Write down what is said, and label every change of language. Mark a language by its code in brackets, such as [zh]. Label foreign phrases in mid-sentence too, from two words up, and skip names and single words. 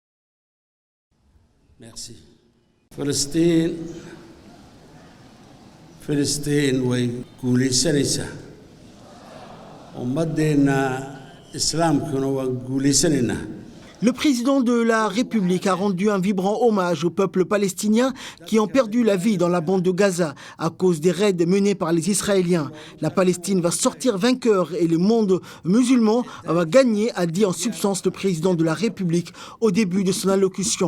[fr] Merci. [so] فلسطين Filistin way guulaysanaysaa ummadeenna islaamkuna waa guulaysanaynaa. [fr] Le président de la République a rendu un vibrant hommage au peuple palestinien qui ont perdu la vie dans la bande de Gaza à cause des raids menés par les Israéliens. La Palestine va sortir vainqueur et le monde musulman va gagner, a dit en substance le président de la République au début de son allocution.